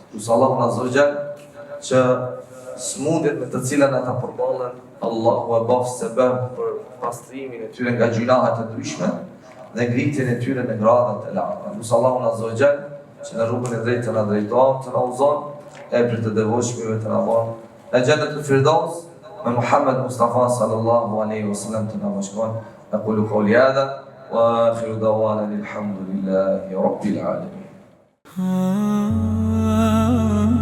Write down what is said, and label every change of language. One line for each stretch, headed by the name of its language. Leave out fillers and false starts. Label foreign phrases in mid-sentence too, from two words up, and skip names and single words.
Albanian: Lusë Allahu
Arabic: عز وجل
Albanian: që smundjet me të cilat ata përballen, Allahu e bëf sebeb për pastrimin e tyre nga gjunahet të ndryshme dhe ngritjen e tyre në gradat e larta. Lusë Allahu
Arabic: عز وجل
Albanian: që në rrugën e drejtë të na drejton, të na udhëzon, e për të devotshmëve të na bën në Jannatul Firdaus me Muhammed Mustafa
Arabic: صلى الله عليه وسلم
Albanian: të na bashkon.
Arabic: أقول قولي هذا وآخر دعوانا الحمد لله رب العالمين.